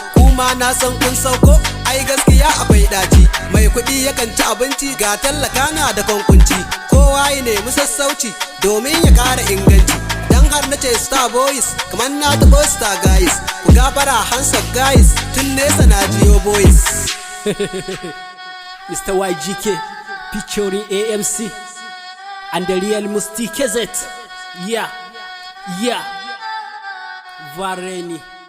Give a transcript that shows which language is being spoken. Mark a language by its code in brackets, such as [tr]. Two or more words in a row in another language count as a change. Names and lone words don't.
[ha] Kuma na san kun sauko, ai gaskiya akwai ɗaci. Mai kuɗi yakan ci abinci, ga tallaka na da kwankunci. Kowa ya nemi sassauci, domin ya ƙara inganci. Dan har na ce Star Boys, kamar na taɓo Star Guys. Ku gafara [en] handset guys, [ha] tun nesa na jiyo boys. [en] Mister Y G K, featuring A M C and the real Musti K Z. Yeah, yeah. Vareni.